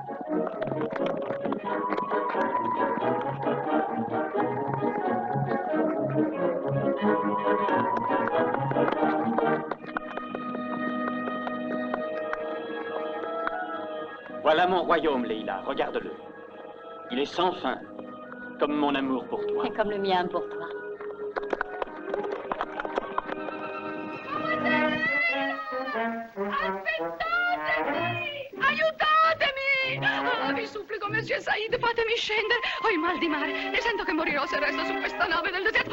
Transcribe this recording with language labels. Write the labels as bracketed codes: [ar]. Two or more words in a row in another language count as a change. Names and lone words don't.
[fr] Voilà mon royaume, Leïla. Regarde-le. Il est sans fin, comme mon amour pour toi. Et comme le mien pour toi. [it] Aiutatemi! Vi supplico, Monsieur Said, fatemi scendere. Ho il mal di mare e sento che morirò se resto su questa nave del deserto.